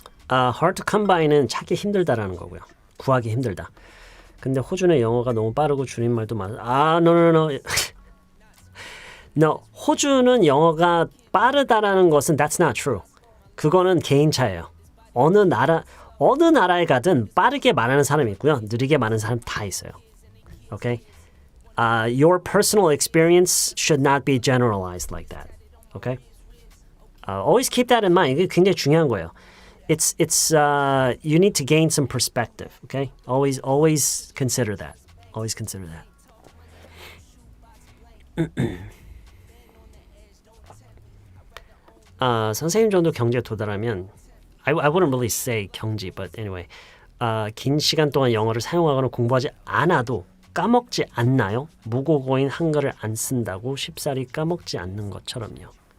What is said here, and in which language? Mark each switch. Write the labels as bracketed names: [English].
[English] Hard to come by [Korean] 는 찾기 힘들다라는 거고요. 구하기 힘들다. 근데 호주는 영어가 너무 빠르고 줄임말도 많아. [English] No. No, [Korean] 호주는 영어가 빠르다라는 것은 [English] that's not true. [Korean] 그거는 개인차예요. 어느 나라에 가든 빠르게 말하는 사람이 있고요. 느리게 말하는 사람 다 있어요. [English] Okay? Your personal experience should not be generalized like that. Okay? Always keep that in mind. [Korean] 이게 굉장히 중요한 거예요. [English] It's you need to gain some perspective. Okay? Always consider that. Always consider that. [Korean] 선생님 정도 경지에 도달하면 [English] I wouldn't really say 경지, but anyway. [Korean] 긴 시간 동안 영어를 사용하거나 공부하지 않아도 까먹지 않나요? 무국어인 한글을 안 쓴다고 쉽사리 까먹지 않는 것처럼요.